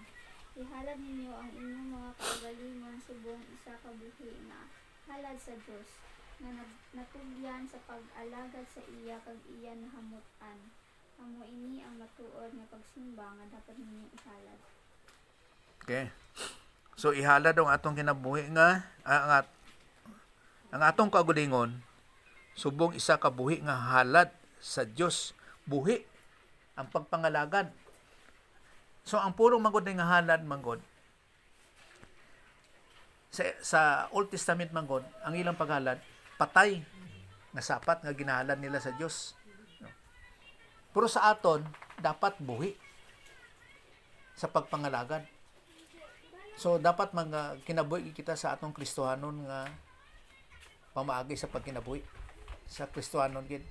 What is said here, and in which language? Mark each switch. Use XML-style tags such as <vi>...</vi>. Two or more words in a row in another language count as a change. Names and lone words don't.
<hil>Ihalad ninyo ang inyong mga kaugalingon subong isa ka buhi na halad sa Dios, nga natugyan sa pag-alagad sa iya kag iya nahamutan. Amo ini ang matuod nga pagsimba nga dapat ninyo ihalad. Okay. So ihalad ang atong kinabuhi nga ang atong kaugalingon subong isa ka buhi nga halad sa Dios. Buhi ang pagpangalagad. So ang puro manggod nga halad manggod sa Old Testament manggod ang ilang paghalad patay nga sapat nga ginahalad nila sa Dios. Pero sa aton dapat buhi sa pagpangalagad. So dapat mga kinabuhi kita sa atong Kristohanon nga pamaagi sa pagkinabuhi sa Kristohanon gid.</hil>